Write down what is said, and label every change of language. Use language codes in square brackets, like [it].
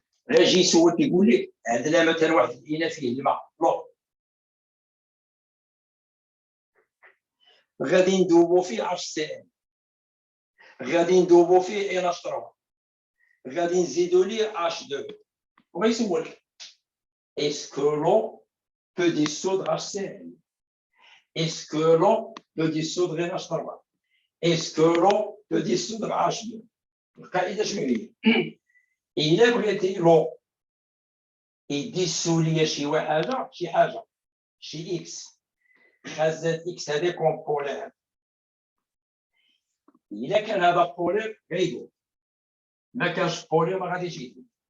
[ar] راه يجي يسول كيقول لك عندنا مثلا واحد الاناء فيه الماء لو، غادي ندوبو فيه HCl، غادي ندوبو فيه NH3، غادي نزيدو ليه H2. وغيسولك [fr] est-ce que l'eau peut dissoudre HCl? Est-ce que l'eau peut dissoudre NH3? Est-ce que l'eau peut dissoudre H2? [ar] القاعده شنو هي؟ الا بغيتي لو يديسو ليا شي حاجه شي اكس، خزات اكس هذا كون بولير. الا كان هذا بولير غيدوب، ما كانش بولير ما غاديش يدوب.